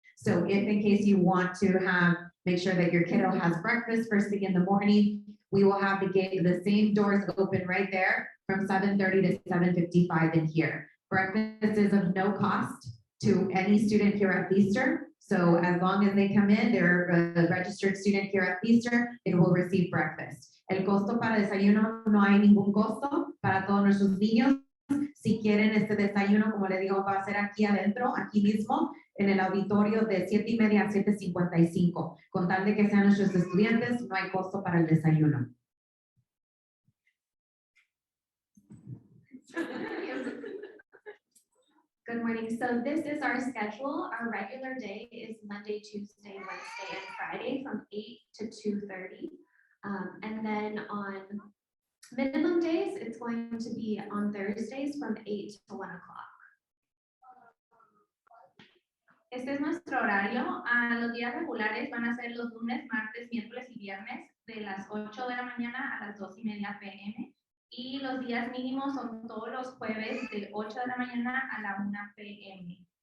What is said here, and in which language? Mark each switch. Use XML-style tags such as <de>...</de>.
<en>So if in case you want to make sure that your kiddo has breakfast first thing in the morning, we will have the same doors open right there from 7:30 to 7:55 in here. Breakfast is of no cost to any student here at Feaster. So as long as they come in, they're a registered student here at Feaster, they will receive breakfast.</en> <es>El costo para desayuno, no hay ningún costo para todos nuestros niños. Si quieren este desayuno, como le digo, va a ser aquí adentro, aquí mismo, en el auditorio de 7:30 a 7:55. Con tal de que sean nuestros estudiantes, no hay costo para el desayuno.</es> <en>Good morning. So this is our schedule. Our regular day is Monday, Tuesday, Wednesday, and Friday from 8 to 2:30. And then on minimum days, it's going to be on Thursdays from 8 to 1 o'clock.</en> <es>Este es nuestro horario. Los días regulares van a ser los lunes, martes, miércoles y viernes de las 8 de la mañana a las 2:30 p.m. Y los días mínimos son todos los jueves de 8 de la mañana a la 1 p.m.</es>